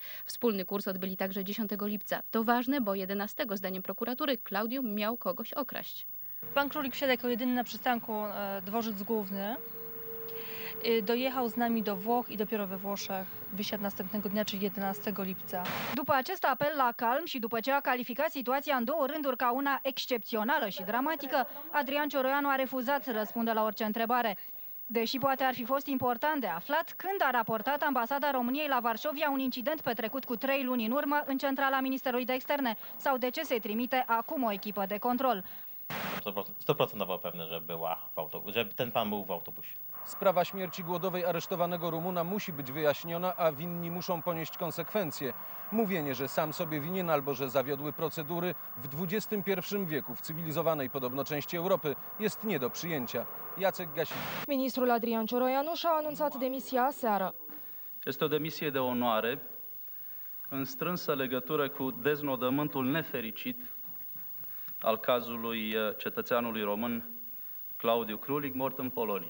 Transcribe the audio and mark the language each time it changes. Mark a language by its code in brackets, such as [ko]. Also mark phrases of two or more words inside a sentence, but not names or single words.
[pl] Wspólny kurs odbyli także 10 lipca. To ważne, bo 11 zdaniem prokuratury Klaudiu miał kogoś okraść. Pan Krulik wsiadł jako jedyny na przystanku dworzec główny. Dojechał z nami do Włoch i dopiero we Włoszech wysiadł następnego dnia, czyli 11 lipca. [ro] După acest apel la calm și după ce a calificat situația în două rânduri ca una excepțională și dramatică, Adrian Cioroianu a refuzat să răspundă la orice întrebare. Deși poate ar fi fost important de aflat, când a raportat ambasada României la Varșovia un incident petrecut cu 3 luni în urmă în centrala Ministerului de Externe, sau de ce se trimite acum o echipă de control. [pl] 100% pewny, że ten pan był w autobusie. Sprawa śmierci głodowej aresztowanego Rumuna musi być wyjaśniona, a winni muszą ponieść konsekwencje. Mówienie, że sam sobie winien albo że zawiodły procedury w XXI wieku w cywilizowanej podobno części Europy jest nie do przyjęcia. Jacek Gasin. [ro] Ministrul Adrian Cioroianu și-a anunțat demisia aseară. Este o demisie de onoare în strânsă legătură cu deznodământul nefericit al cazului cetățeanului român Claudiu Krulik, mort în Polonia.